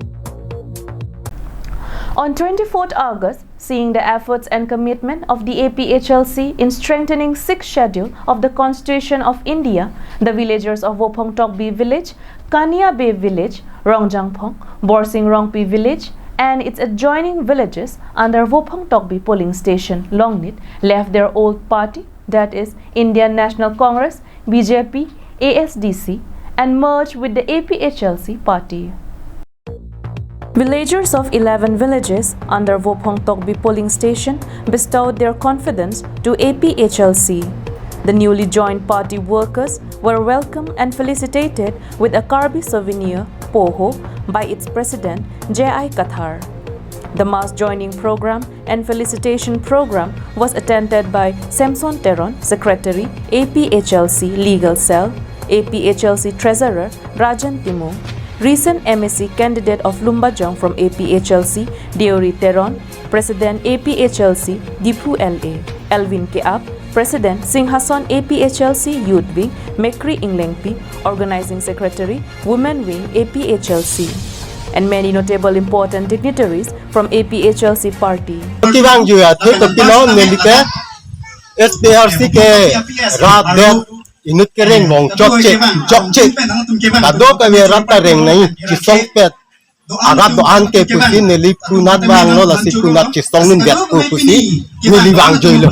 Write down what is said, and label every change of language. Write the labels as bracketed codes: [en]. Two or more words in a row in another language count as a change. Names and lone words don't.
[en] On 24th August, seeing the efforts and commitment of the APHLC in strengthening 6th schedule of the Constitution of India, the villagers of Wopong Tokbi village, Kania Bay village, Rongjangpong, Borsing Rongpi village, and its adjoining villages under Wopong Tokbi polling station, Longnit, left their old party, that is Indian National Congress, BJP, ASDC, and merged with the APHLC party. Villagers of 11 villages under Wopong Tokbi polling station bestowed their confidence to APHLC. The newly joined party workers were welcomed and felicitated with a Karbi souvenir, Poho, by its president, J.I. Kathar. The mass joining program and felicitation program was attended by Samson Teron, Secretary, APHLC Legal Cell, APHLC Treasurer, Rajan Timung, recent MSc candidate of Lumbajong from APHLC, Deori Teron, President APHLC, Dipu LA, Elvin Keap, President Singhason APHLC Youth Wing, Mekri Inglengpi, Organizing Secretary, Women Wing APHLC, and many notable important dignitaries from APHLC party. [mjw] SPRC ke raat den inut ke reng mong chok che ado ka we rata reng nai chisong pet agat do an ke pusi ne li punat bang no la si punat chisong nun bet pusi ne li bang joi lo